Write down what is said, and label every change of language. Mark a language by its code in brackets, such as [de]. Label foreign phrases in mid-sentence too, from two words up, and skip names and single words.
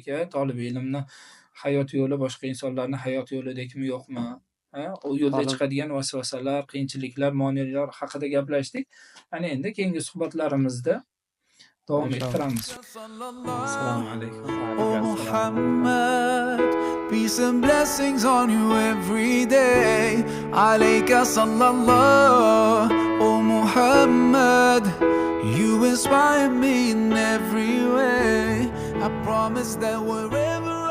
[uz] Tolibi ilmni hayot yo'li boshqa insonlarning hayot yo'lidagimi yo'qmi? U yo'lda chiqadigan vasvasalar, qiyinchiliklar, moneliklar haqida gaplashdik. Ana endi keyingi suhbatlarimizda davom ettiramiz. Assalomu alaykum. [en] Oh Muhammad, peace and blessings on you every day. [ar] عليك صلى الله. [en] Oh Muhammad, you inspire me in every way. I promise that wherever